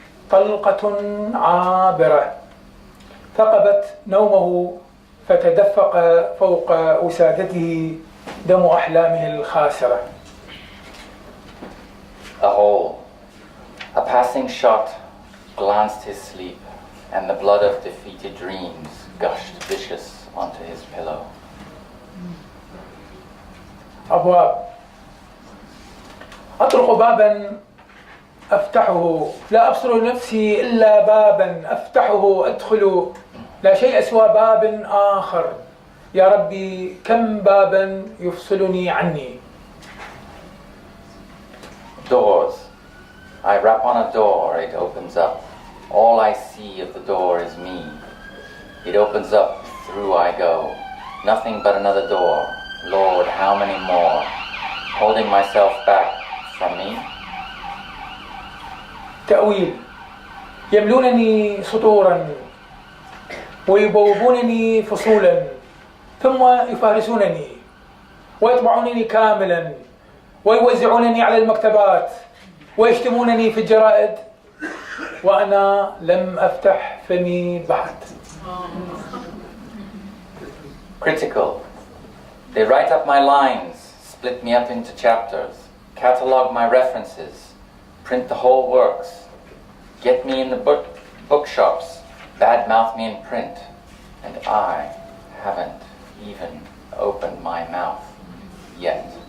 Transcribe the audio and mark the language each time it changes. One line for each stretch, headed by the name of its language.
Arabic: طلقة عابرة ثقبت نومه فتدفق فوق وسادته دم أحلامه الخاسرة.
English: A hole. A passing shot glanced his sleep, and the blood of defeated dreams gushed vicious onto his pillow.
Arabic: أبواب. أطرق بابا أفتحه، لا أبصر نفسي إلا بابا أفتحه أدخل، لا شيء سوى باب آخر. يا ربي كم بابا يفصلني عني.
English: Doors. I rap on a door, it opens up. All I see of the door is me. It opens up, through I go. Nothing but another door. Lord, how many more? Holding myself back from me.
Arabic: تأويل. يملونني سطورا ويبوبونني فصولا ثم يفارسونني ويطبعونني كاملا ويوزعونني على المكتبات ويشتمونني في الجرائد وأنا لم أفتح فمي بعد.
English: Critical. They write up my lines, split me up into chapters, catalog my references, print the whole works, get me in the bookshops, badmouth me in print, and I haven't even opened my mouth yet.